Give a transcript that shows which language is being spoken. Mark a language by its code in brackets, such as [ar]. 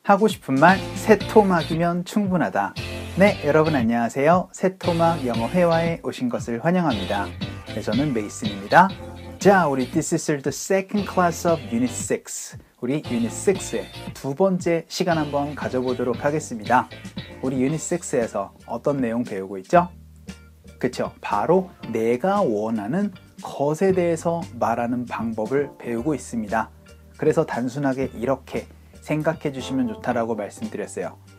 [ko] 하고 싶은 말 새토막이면 충분하다. 네, 여러분 안녕하세요. 새토막 영어 회화에 오신 것을 환영합니다. 네, 저는 메이슨입니다. 자, 우리 [en] This is the second class of Unit 6. [ko] 우리 Unit 6의 두 번째 시간 한번 가져보도록 하겠습니다. 우리 Unit 6에서 어떤 내용 배우고 있죠? 그쵸? 바로 내가 원하는 것에 대해서 말하는 방법을 배우고 있습니다. 그래서 단순하게 이렇게 생각해 주시면 좋다라고 말씀드렸어요.